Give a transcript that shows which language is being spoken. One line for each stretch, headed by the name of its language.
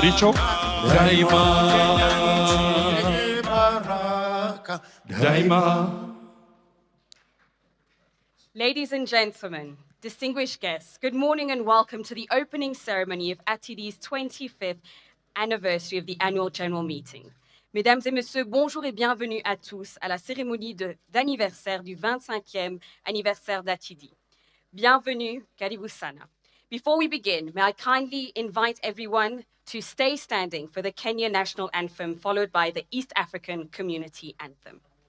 Swahili: Richo, daima. Daima.
English: Ladies and gentlemen, distinguished guests, good morning and welcome to the opening ceremony of ATIDI's 25th anniversary of the annual general meeting.
French: Mesdames et messieurs, bonjour et bienvenue à tous à la cérémonie d'anniversaire du 25e anniversaire d'ATIDI. Bienvenue,
Swahili: karibu sana.
English: Before we begin, may I kindly invite everyone to stay standing for the Kenya National Anthem, followed by the East African Community Anthem.